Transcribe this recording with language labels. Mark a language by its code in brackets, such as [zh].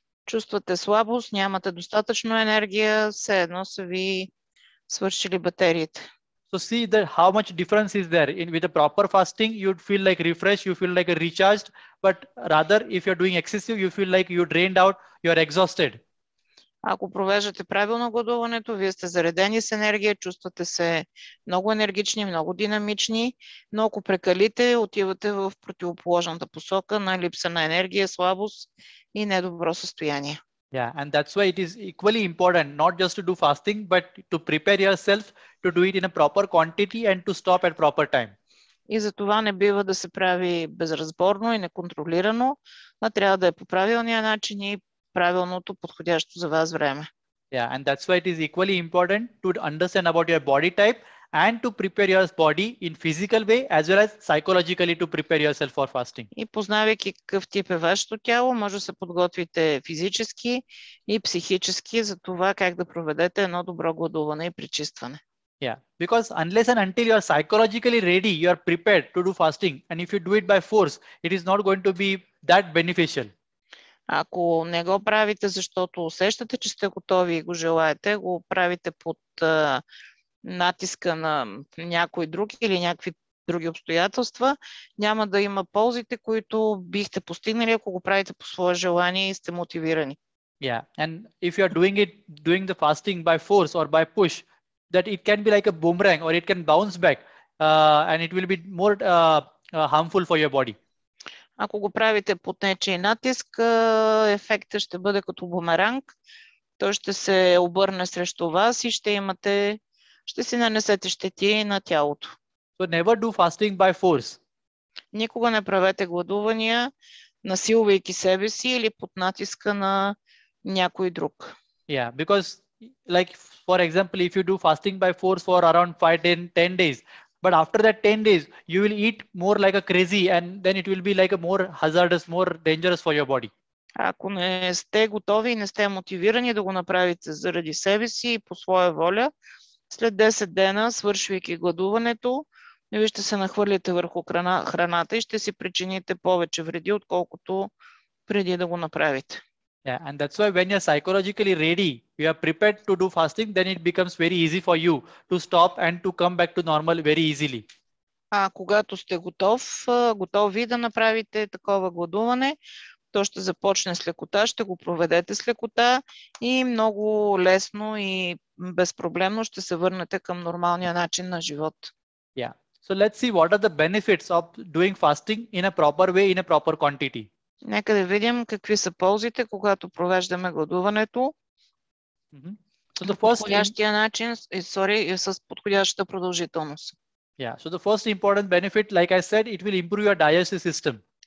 [bg] Чувствате слабост, нямате достатъчно енергия, все едно са ви свършили батериите. [en] So see that how much difference is there with a proper fasting. You'd feel like refreshed, you feel like recharged, but rather if you're doing excessive, you feel like you drained out, you're exhausted. [bg] Ако провеждате правилно гладуването, вие сте заредени с енергия, чувствате се много енергични, много динамични, но ако прекалите, отивате в противоположната посока на липса на енергия, слабост и недобро състояние. [en] Yeah, and that's why it is equally important not just to do fasting, but to prepare yourself to do it in a proper quantity and to stop at proper time. [bg] И за това не бива да се прави безразборно и неконтролирано, а трябва да е по правилния начин и правилното подходящо за вас време. [en] Yeah, and that's why it is equally important to understand about your body type and to prepare your body in physical way as well as psychologically to prepare yourself for fasting. [bg] И познавайки какъв тип е вашето тяло, може да се подготвите физически и психически за това как да проведете едно добро гладуване и пречистване. [en] Yeah, because unless and until you are psychologically ready, you are prepared to do fasting, and if you do it by force, it is not going to be that beneficial. [bg] Ако не го правите, защото усещате, че сте готови и го желаете, го правите под натиска на някой друг или някакви други обстоятелства, няма да има ползите, които бихте постигнали, ако го правите по свое желание и сте мотивирани. [en] Yeah, and if you are doing the fasting by force or by push, that it can be like a boomerang or it can bounce back and it will be more harmful for your body. [bg] Ако го правите под нечий натиск, ефектът ще бъде като бумеранг. Той ще се обърне срещу вас и ще си нанесете щети на тялото. [en] So never do fasting by force. [bg] Никога не правете гладувания, насилвайки себе си или под натиска на някой друг. [en] Yeah, because like for example, if you do fasting by force for around 5-10 days, but after that 10 days, you will eat more like a crazy, and then it will be like a more hazardous, more dangerous for your body. [bg] Ако не сте готови и не сте мотивирани да го направите заради себе си и по своя воля, след 10 дена, свършвайки гладуването, вие ще се нахвърлите върху храната и ще си причините повече вреди, отколкото преди да го направите. [en] Yeah, and that's why when you're psychologically ready, you are prepared to do fasting, then it becomes very easy for you to stop and to come back to normal very easily. [bg] А когато сте готови да направите такова гладуване, то ще започне с лекота, ще го проведете с лекота и много лесно и безпроблемно ще се върнете към нормалния начин на живот. [en] Yeah. So let's see what are the benefits of doing fasting in a proper way, in a proper quantity. [bg] Нека да видим какви са ползите, когато провеждаме гладуването. [en] So the [bg] подходящия начин и с подходящата продължителност. [en] Yeah. So the first important benefit, like I said, it will improve your digestive system.